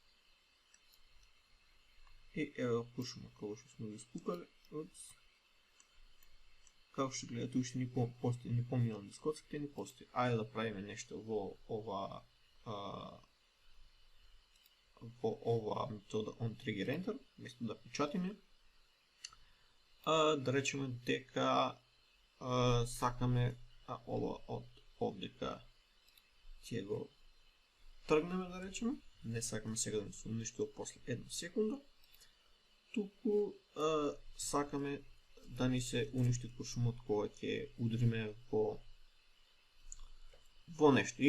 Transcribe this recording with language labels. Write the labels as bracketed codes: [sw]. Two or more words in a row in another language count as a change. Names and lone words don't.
[mk] И ево куршумот кога што сме го испукале. Како што гледате, уште ни постои, ни поминува низ коцките, ни постои. Ајде да правиме нешто во ова метода [en] on trigger enter, [mk] место да печатиме. Да речеме дека сакаме ова од овдека ќе го тргнеме, да речеме. Не сакаме сега да не се уништува после една секунда. Туку сакаме да ни се уништи куршумот кога ќе удриме во нешто.